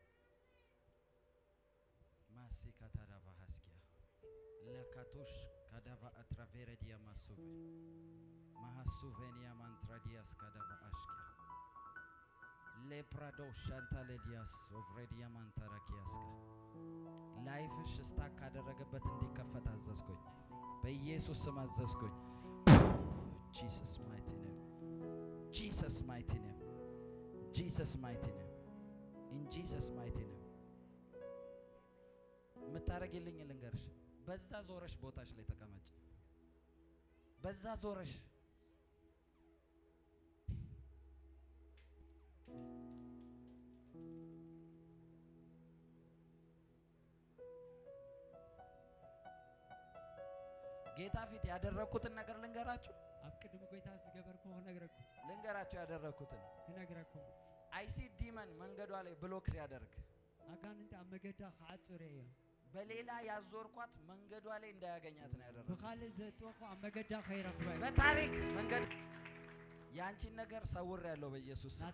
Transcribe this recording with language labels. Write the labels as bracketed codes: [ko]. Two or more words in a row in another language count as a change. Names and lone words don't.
[am] ማሲ ካታራቫ ሐስኪያ ለካቶሽ ካዳቫ አትራቬረዲያ ማሱፍ ማሐሱቬኒያ ማንትራዲያስ ካዳቫ አሽኪያ ሌፕራዶ ሻንታሌዲያስ ኦቭሬዲያ ማንታራኪያስካ ላይፍሽ ስታክ ካደረገበት እንዲከፈት አዘዝኩኝ በኢየሱስ ስም አዘዝኩኝ [en] Jesus mighty name in Jesus mighty name [am] ምታረግልኝ ልንገርሽ በዛ ዞረሽ ቦታሽ ላይ ተቀመጭ በዛ ዞረሽ ጌታ ፊት ያደረኩትን ነገር ልንገራችሁ [ti] አብቅድም ጎይታ ዝገበርኩ ነግረኩ [am] ልንገራችሁ ያደረኩትን [ti] ነግረኩ [en] I see demon [am] መንገዷ ላይ ብሎክ ሲያደርግ [ti] አጋንንት አመገዳ ካጽሬ [am] በሌላ ያዞርኳት መንገዷ ላይ እንዳያገኛት ነው ያደረኩት [ti] በካለ ዘጥወቁ አመገዳ ከይረክባይ [am] በታሪክ መንገድ ያንቺን ነገር ሰውሬያለሁ በኢየሱስ ስም።